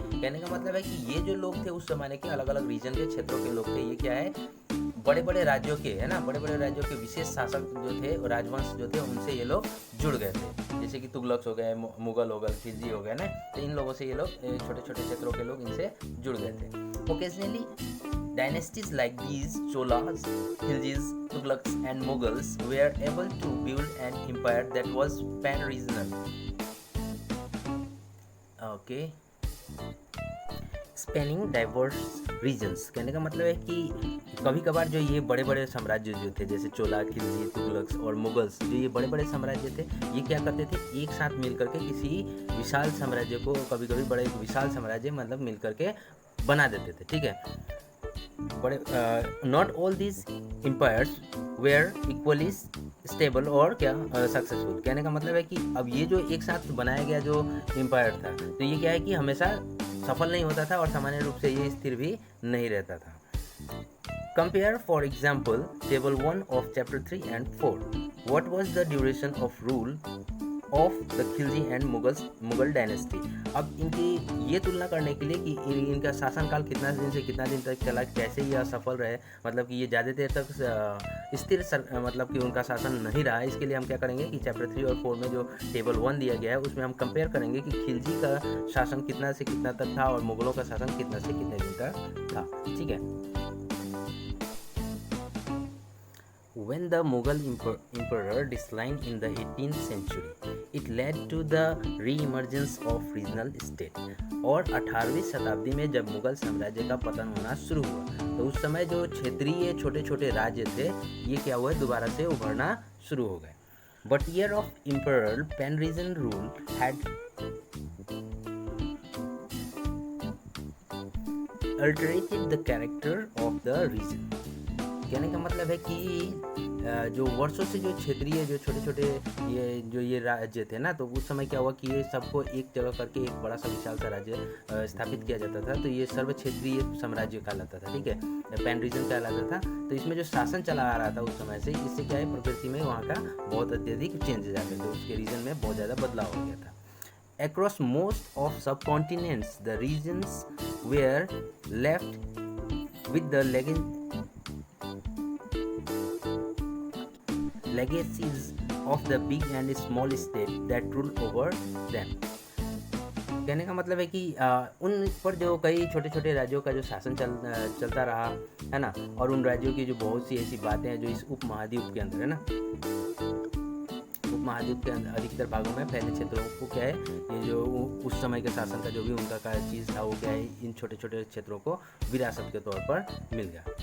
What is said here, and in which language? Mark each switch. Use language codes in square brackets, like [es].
[hi] कहने का मतलब है कि ये जो लोग थे उस जमाने के अलग अलग रीजन के क्षेत्रों के लोग थे। ये क्या है, बड़े बड़े राज्यों के, है ना, बड़े बड़े राज्यों के विशेष शासक जो थे, राजवंश जो थे, उनसे ये लोग जुड़ गए थे। जैसे कि तुगलक हो गए, मुगल हो गए, खिलजी हो गए ना। तो इन लोगों से ये लोग, छोटे छोटे क्षेत्रों के लोग इनसे जुड़ गए थे। [en] Occasionally dynasties like these, Cholas, Khiljis, Tughlaqs and Mughals were able to build an empire that was pan-regional. Okay. Spanning diverse regions। [hi] कहने का मतलब है कि कभी कभार जो ये बड़े बड़े साम्राज्य जो थे, जैसे चोला, खिलजी, तुगलक्स और मुगल्स, जो ये बड़े बड़े साम्राज्य थे, ये क्या करते थे, एक साथ मिल करके किसी विशाल साम्राज्य को, कभी कभी बड़े विशाल साम्राज्य मतलब मिल करके बना देते थे, ठीक है। [en] बड़े not all these empires were equally stable [hi] और क्या [en] Successful. [hi] कहने का मतलब है कि अब ये जो एक साथ बनाया गया जो एम्पायर था, तो ये क्या है कि हमेशा सफल नहीं होता था और सामान्य रूप से ये स्थिर भी नहीं रहता था। [en] Compare, for example, table 1 of chapter 3 and 4. What was the duration of rule of the Khilji and Mughal dynasty? [hi] अब इनकी ये तुलना करने के लिए कि इनका शासनकाल कितना दिन से कितना दिन तक चला, कैसे ये असफल रहे, मतलब कि ये ज़्यादा देर तक स्थिर मतलब कि उनका शासन नहीं रहा, इसके लिए हम क्या करेंगे कि चैप्टर 3 और 4 में जो टेबल 1 दिया गया है उसमें हम कंपेयर करेंगे कि खिलजी का शासन कितना से कितना तक था और मुगलों का शासन कितना से कितने दिन तक था। ठीक है। [en] When the Mughal emperor declined in the 18th century, it led to the re-emergence of regional state. [hi] और 18वीं शताब्दी में जब मुगल साम्राज्य का पतन होना शुरू हुआ तो उस समय जो क्षेत्रीय छोटे छोटे राज्य थे ये क्या हुए, दोबारा से उभरना शुरू हो गए। [en] But year of Emperor Pendragon rule had alterated the character of the region. [hi] कहने का मतलब है कि जो वर्षों से जो क्षेत्रीय जो छोटे छोटे ये राज्य थे ना, तो उस समय क्या हुआ कि ये सबको एक जगह करके एक बड़ा सा विशाल सा राज्य स्थापित किया जाता था, तो ये सर्व क्षेत्रीय साम्राज्य कहलाता था। ठीक है, पैन रीजन कहलाता था। तो इसमें जो शासन चला आ रहा था उस समय से, इससे क्या है प्रकृति में वहाँ का बहुत अत्यधिक चेंजेस आ गए थे, उसके रीजन में बहुत ज़्यादा बदलाव हो गया था। [en] Across most of subcontinents, the regions were left with the legacies of the big and small states that ruled over them. [hi] कहने का मतलब है कि उन पर जो कई छोटे छोटे राज्यों का जो शासन चलता रहा है ना, और उन राज्यों की जो बहुत सी ऐसी बातें हैं जो इस उपमहाद्वीप के अंदर है ना, उपमहाद्वीप के अंदर अधिकतर भागों में फैले क्षेत्रों को क्या है, ये जो उस समय के शासन का जो भी उनका का चीज़ था वो क्या है, इन छोटे छोटे क्षेत्रों को विरासत के तौर पर मिल गया।